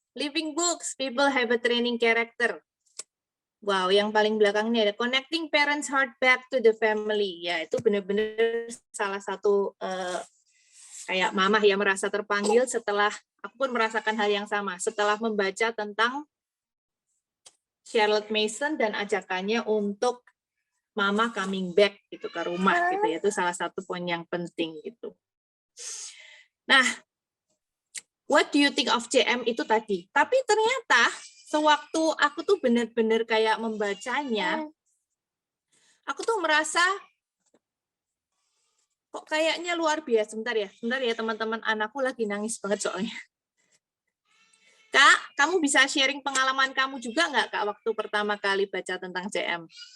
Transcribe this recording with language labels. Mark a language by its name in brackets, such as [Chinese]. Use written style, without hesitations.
[English] Living books, people have a training character. Wow, yang paling belakang ini ada connecting parents heart back to the family. [Indonesian] Ya, itu benar-benar salah satu kayak mamah yang merasa terpanggil setelah aku pun merasakan hal yang sama setelah membaca tentang Charlotte Mason dan ajakannya untuk mama [English] coming back [Indonesian] gitu ke rumah gitu ya. Itu salah satu poin yang penting gitu. [English] Nah, what do you think of JM [Indonesian] itu tadi? Tapi ternyata sewaktu aku tuh benar-benar kayak membacanya, aku tuh merasa kok kayaknya luar biasa. Sebentar ya teman-teman, anakku lagi nangis banget soalnya. Kak, kamu bisa sharing pengalaman kamu juga nggak, Kak, waktu pertama kali baca tentang JM?